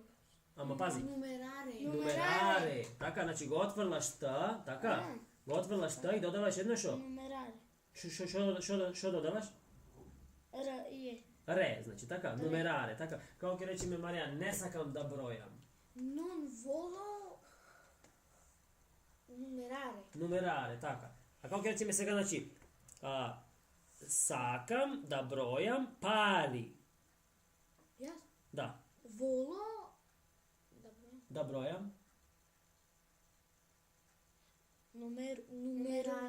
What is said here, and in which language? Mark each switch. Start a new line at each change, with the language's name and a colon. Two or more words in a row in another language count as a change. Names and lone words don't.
Macedonian: Ама пази,
Latin: Нумераре. нумераре.
Macedonian: Така, значи го отврлаш Т, така? Го отврлаш Т и додаваш едно шо?
Latin: Нумераре.
Macedonian: Шо додаваш? Р и Ре, значи така, нумераре, така. Како ќе речеме Марија, не сакам да бројам.
Latin: Non volo numerare.
Macedonian: Нумераре, така. А како ќе речеме сега, значи, сакам да бројам пари. Јас? Да,
Latin: Volo
Macedonian: да бројам.
Latin: numerare.